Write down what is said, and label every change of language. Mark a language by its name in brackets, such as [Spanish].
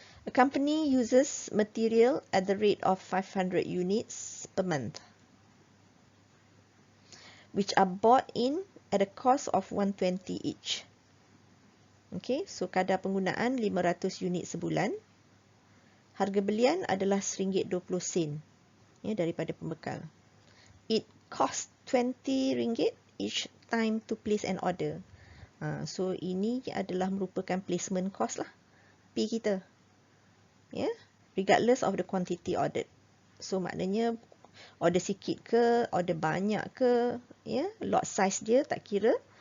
[English] A company uses material at the rate of 500 units per month, which are bought in at a cost of 120 each. Okay, so [Malay] kadar penggunaan 500 unit sebulan. harga belian adalah RM1.20 ya, daripada pembekal. [English] It cost RM20 each time to place an order. [Malay] So ini adalah merupakan placement cost lah, P kita, ya, [English] regardless of the quantity ordered. [Malay] So maknanya order sikit ke, order banyak ke, ya, lot size dia tak kira.